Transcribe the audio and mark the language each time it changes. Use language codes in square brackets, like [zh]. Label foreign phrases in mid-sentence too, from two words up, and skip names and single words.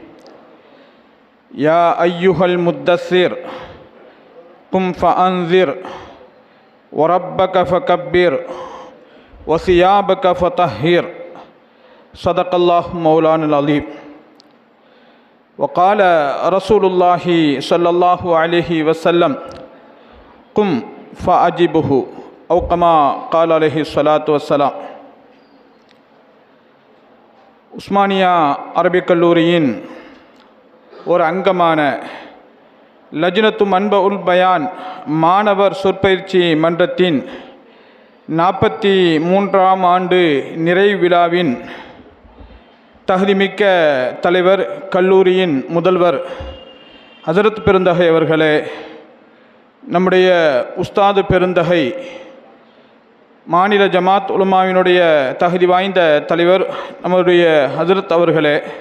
[ar] يا أيها المدثر قم فأنذر وربك فكبر وثيابك فطهر. صدق الله مولانا العظيم. وقال رسول الله صلى الله عليه وسلم: قم فأجبه أو كما قال عليه الصلاة والسلام. [ta] உஸ்மானியா அரபிக் கல்லூரியின் ஒரு அங்கமான லஜ்னத்து மன்ப உல் பயான் மாணவர் சொற்பயிற்சி மன்றத்தின் 43ஆம் ஆண்டு நிறைவு விழாவின் தகுதிமிக்க தலைவர், கல்லூரியின் முதல்வர் ஹசரத் பெருந்தகை அவர்களே, நம்முடைய உஸ்தாது பெருந்தகை மாநில ஜமாத் உலமாவினுடைய தகுதி வாய்ந்த தலைவர் நம்முடைய ஹசரத் அவர்களே,